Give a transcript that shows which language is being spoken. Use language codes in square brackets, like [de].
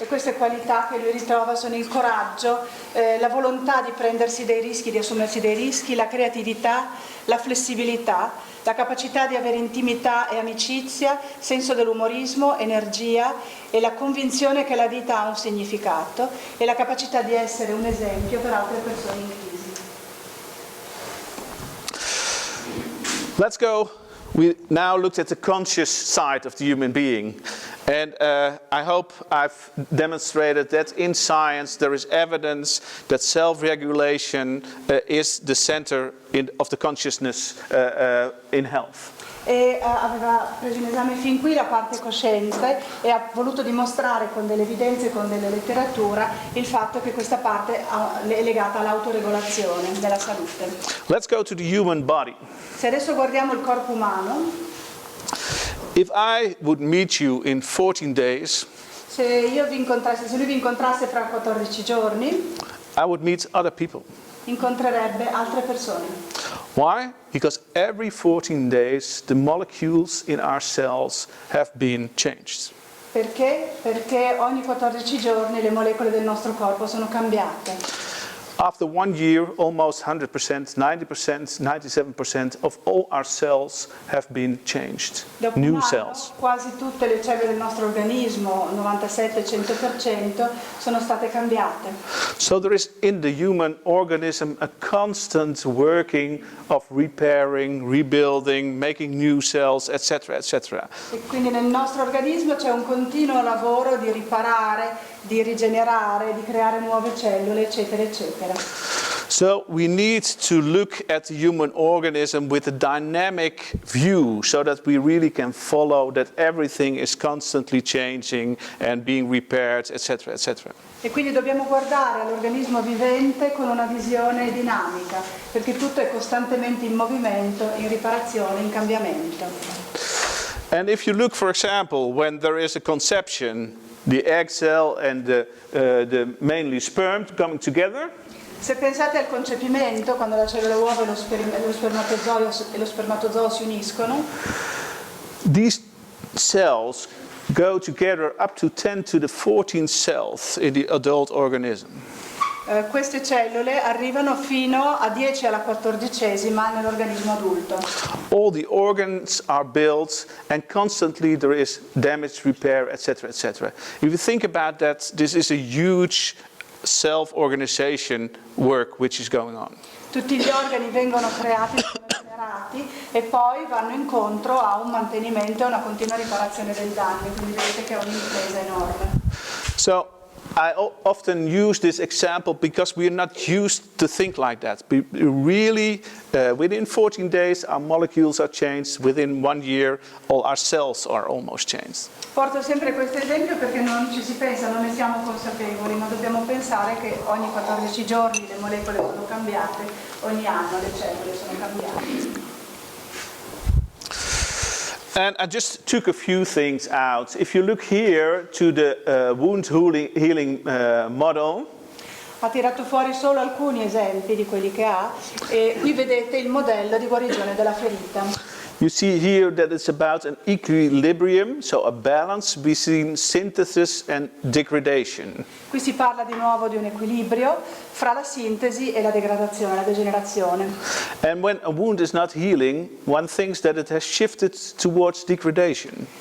[it] E queste qualità che lui ritrova sono il coraggio, la volontà di prendersi dei rischi, di assumersi dei rischi, la creatività, la flessibilità, la capacità di avere intimità e amicizia, senso dell'umorismo, energia e la convinzione che la vita ha un significato e la capacità di essere un esempio per altre persone in crisi. [en] Let's go. We now looked at the conscious side of the human being. And I hope I've demonstrated that in science there is evidence that self-regulation is the center of the consciousness in health. [it] E aveva preso in esame fin qui la parte coscienze e ha voluto dimostrare con delle evidenze e con della letteratura il fatto che questa parte è legata all'autoregolazione della salute. [en] Let's go to the human body. [it] Se adesso guardiamo il corpo umano, [en] If I would meet you in 14 days, [it] se lui vi incontrasse fra 14 giorni, [en] I would meet other people. [it] incontrerebbe altre persone. [en] Why? Because every 14 days the molecules in our cells have been changed. [it] Perché? Perché ogni 14 giorni le molecole del nostro corpo sono cambiate. [en] After 1 year, almost 100%, 90%, 97% of all our cells have been changed. [it] Dopo [en] New [it] un anno, [en] cells. [it] quasi tutte le cellule del nostro organismo, 97-100%, sono state cambiate. [en] So there is in the human organism a constant working of repairing, rebuilding, making new cells, etc., etc. [it] E quindi nel nostro organismo c'è un continuo lavoro di riparare, di rigenerare, di creare nuove cellule, eccetera, eccetera. [en] So we need to look at the human organism with a dynamic view so that we really can follow that everything is constantly changing and being repaired, etc., etc. [it] E quindi dobbiamo guardare all'organismo vivente con una visione dinamica, perché tutto è costantemente in movimento, in riparazione, in cambiamento. [en] And if you look, for example, when there is a conception, the egg cell and the mainly sperm coming together. [it] Se pensate al concepimento, quando la cellula uovo e lo spermatozoo si uniscono, [en] these cells go together up to 10 to the 14 cells in the adult organism. [it] Queste cellule arrivano fino a 10 alla 14esima nell'organismo adulto. [en] All the organs are built and constantly there is damage, repair, etc., etc. If you think about that, this is a huge self-organization work which is going on. [it] Tutti gli organi vengono creati e poi vanno incontro a un mantenimento e una continua riparazione del danno, quindi vedete che è un'impresa enorme. [en] So I often use this example because we are not used to think like that. We really, within 14 days, our molecules are changed. Within 1 year, all our cells are almost changed. [it] Porto sempre questo esempio perché non ci si pensa, non ne siamo consapevoli, ma dobbiamo pensare che ogni 14 giorni le molecole sono cambiate, ogni anno le cellule sono cambiate. [en] And I just took a few things out. If you look here to the wound healing model, [it] Ha tirato fuori solo alcuni esempi di quelli che ha e qui vedete il modello di guarigione della ferita. [en] You see here that it's about an equilibrium, so a balance between synthesis and degradation. [it] Qui si parla di nuovo di un equilibrio fra la sintesi e la degradazione, la degenerazione. [en] And when a wound is not healing, one thinks that it has shifted towards degradation.